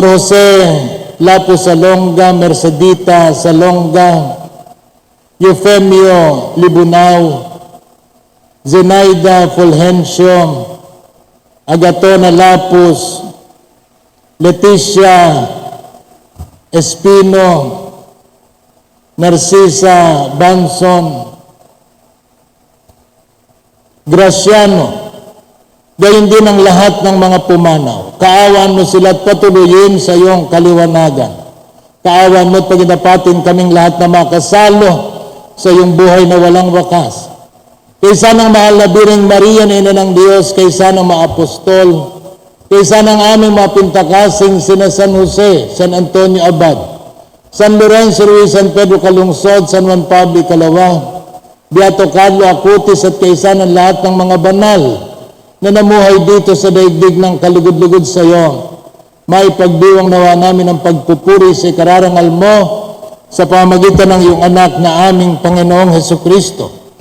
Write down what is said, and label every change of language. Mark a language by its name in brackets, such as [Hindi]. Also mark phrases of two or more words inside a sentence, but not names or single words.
[Filipino] Jose Lapo Salonga, Mercedita Salonga, Eufemio Libunao, Zenaida Fulgencio, Agatona Lapus, Leticia Espino, Narcisa Banson, Graciano, gayon din ang lahat ng mga pumanaw. Kaawaan mo sila at patuloyin sa iyong kaliwanagan. Kaawaan mo at paginapatin kaming lahat na makasalo sa iyong buhay na walang wakas. Kaysa ng mahal na Biring Maria na Ina ng Diyos, kaysa ng mga apostol, kaysa ng aming mga pintakasing sina San Jose, San Antonio Abad, San Lorenzo Ruiz, San Pedro Calungsod, San Juan Pablo Calawa, Beato Carlo Acutis at kaysa ng lahat ng mga banal na namuhay dito sa daigdig ng kalugod-lugod sa iyo, maipagdiwang nawa namin ang pagpupuri sa ikararangal mo sa pamagitan ng iyong anak na aming Panginoong Hesukristo.